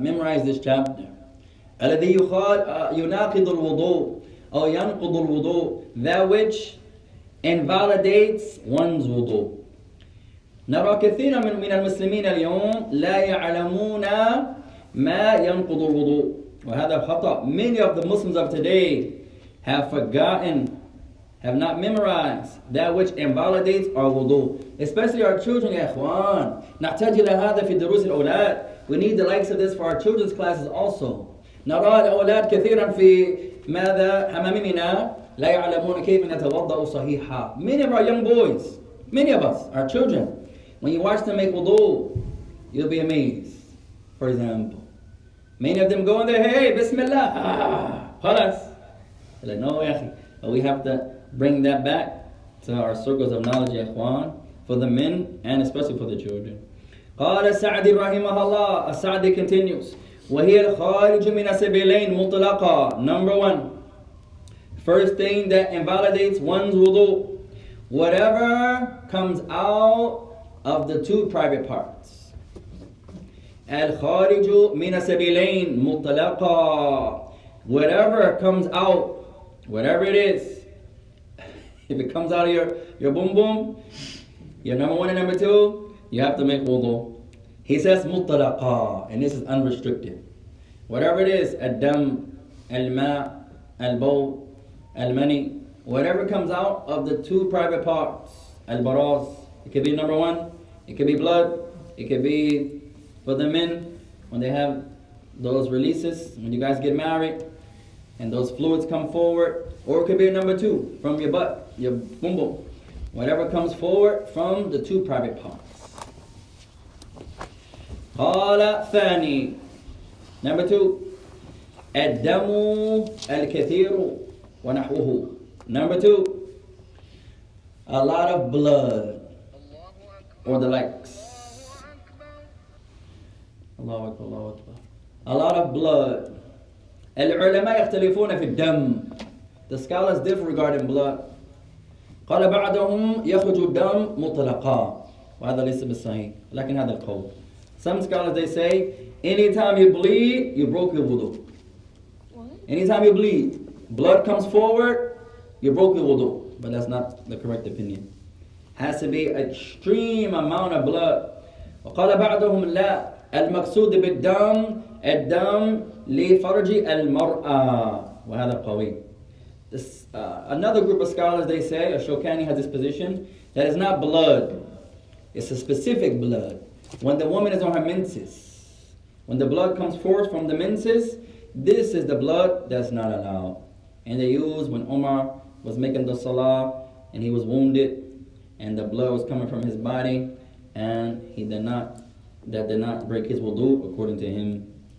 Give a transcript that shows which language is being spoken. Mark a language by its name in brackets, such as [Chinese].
[English] Memorize this chapter. [Arabic] الذي يناقض الوضوء أو ينقض الوضوء, [English] that which invalidates one's wudu. [Arabic] نرى كثيرا من المسلمين اليوم لا يعلمون ما ينقض الوضوء وهذا خطأ. [English] Many of the Muslims of today have forgotten, have not memorized that which invalidates our wudu, especially our children. [Arabic] يا إخوان نحتاج إلى هذا في دروس الأولاد. [English] We need the likes of this for our children's classes also. [Arabic] نرى الأولاد كثيرا في ماذا حمامنا لا يعلمون كيف نتوضأ صحيحا. [English] Many of our young boys, many of us, our children, when you watch them make wudu, you'll be amazed. For example, many of them go in there, hey, Bismillah, خلاص. Like, no, but we have to bring that back to our circles of knowledge, [Arabic] يا إخوان, [English] for the men and especially for the children. [Arabic] قال السعدي رحمه الله. [English] السعدي continues. [Arabic] وهي الخارج من السبيلين مطلقا. [English] Number one, first thing that invalidates one's wudu, whatever comes out of the two private parts. [Arabic] الخارج من السبيلين مطلقا. [English] Whatever comes out, whatever it is, if it comes out of your boom boom, your number one and number two, you have to make wudu. He says مطلقا, and this is unrestricted. Whatever it is, [Arabic] الدم, الماء, البول, المني, [English] whatever comes out of the two private parts, البراز, it could be number one, it could be blood, it could be for the men when they have those releases, when you guys get married, and those fluids come forward, or it could be number two, from your butt, your boom boom, whatever comes forward from the two private parts. [Arabic] قال ثاني, [English] number two, [Arabic] الدم الكثير ونحوه. [English] Number two, a lot of blood or the likes. Allahu Akbar, Allahu Akbar. A lot of blood. [Arabic] العلماء يختلفون في الدم. [English] The scholars differ regarding blood. [Arabic] قال بعضهم يخرج الدم مطلقا وهذا ليس بالصحيح لكن هذا القول. [English] Some scholars, they say, anytime you bleed, you broke your wudu. What? Anytime you bleed, blood comes forward, you broke your wudu. But that's not the correct opinion. Has to be extreme amount of blood. [Arabic] وقال بعضهم لا المقصود بالدم الدم لفرج المرأة وهذا قوي. [English] Another group of scholars, they say, Shawkani has this position, that it's not blood. It's a specific blood. When the woman is on her menses, when the blood comes forth from the menses, this is the blood that's not allowed. And they use when Umar was making the salah and he was wounded and the blood was coming from his body and that did not break his wudu according to him.